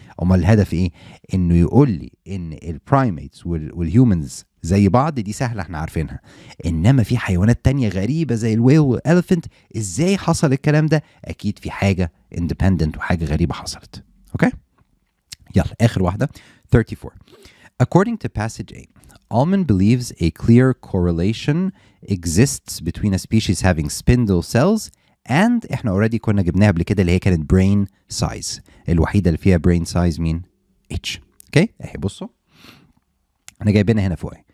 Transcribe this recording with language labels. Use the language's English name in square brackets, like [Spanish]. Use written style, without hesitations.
[Arabic] امال الهدف ايه؟ انه يقول لي ان البرايميتس والهيومنز زي بعض دي سهله احنا عارفينها. انما في حيوانات تانية غريبه زي الويل والاليفنت ازاي حصل الكلام ده؟ اكيد في حاجه اندبندنت وحاجه غريبه حصلت. اوكي يلا اخر واحده 34. [English] According to passage A, Ullman believes a clear correlation exists between a species having spindle cells and [Arabic] احنا already كنا جبناها قبل كده اللي هي كانت [English] brain size. [Arabic] الوحيدة اللي فيها brain size مين؟ H. اوكي اهي بصوا احنا جايبينها هنا فوق.